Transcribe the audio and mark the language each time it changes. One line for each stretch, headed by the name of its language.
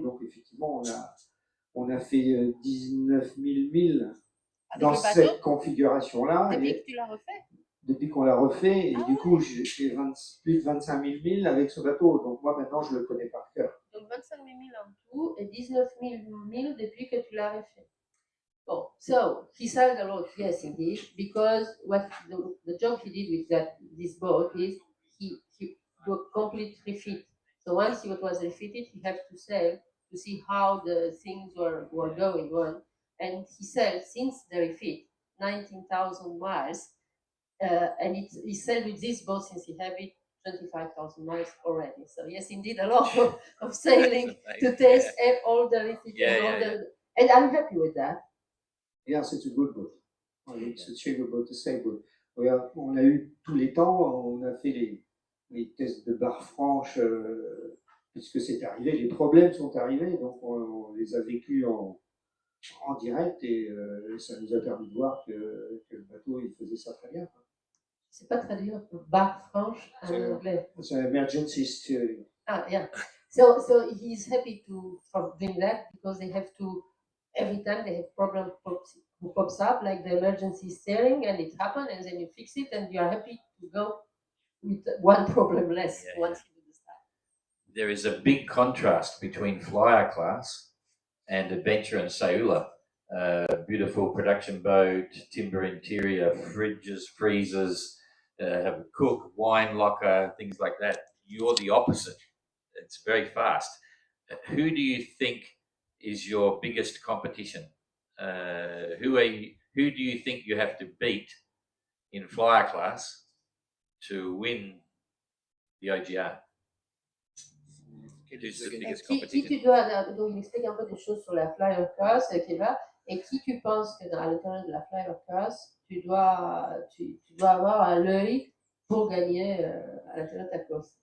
French: Donc, effectivement, on a fait 19 000 milles dans cette configuration-là. Depuis que tu l'as refait? Depuis qu'on l'a refait. Et du coup, j'ai fait plus de 25 000 milles avec ce bateau. Donc, moi, maintenant, je le connais par cœur. Donc, 25 000 milles en tout et 19 000 milles depuis que tu l'as refait.
English: Oh, so he sailed a lot, yes, indeed, because what the job he did with this boat is he do a complete refit. So once it was refitted, he had to sail to see how the things were going on, and he sailed since the refit 19,000 miles, and he sailed with this boat since he had it 25,000 miles already. So yes, indeed, a lot of sailing to test all the refit and I'm happy with that. Yes, it's a good boat. It's a cheaper boat, a safe boat.
French: On a eu tous les temps, on a fait les tests de barre franche, puisque c'est arrivé, les problèmes sont arrivés, donc on les a vécus en direct et ça nous a permis de voir que le bateau il faisait ça très bien. C'est pas très dur, barre franche en anglais. C'est un emergency steering.
English: Ah, yeah. So he's happy for doing that because they have to. Every time they have problem who pops up, like the emergency steering, and it happens, and then you fix it, and you are happy to go with one problem less once you do the start. There is a big contrast between flyer class and adventure and Saula. Beautiful production boat, timber interior, fridges, freezers, have a cook, wine locker, things like that. You're the opposite. It's very fast. Who do you think is your biggest competition? Who do you think you have to beat in flyer class to win the OGR? Who's the biggest competition?
French: Qui tu dois, donc il explique un peu des choses sur la flyer class qui va, et qui tu penses que à l'intérieur de la flyer class tu dois avoir à l'œil pour gagner à l'intérieur de ta course?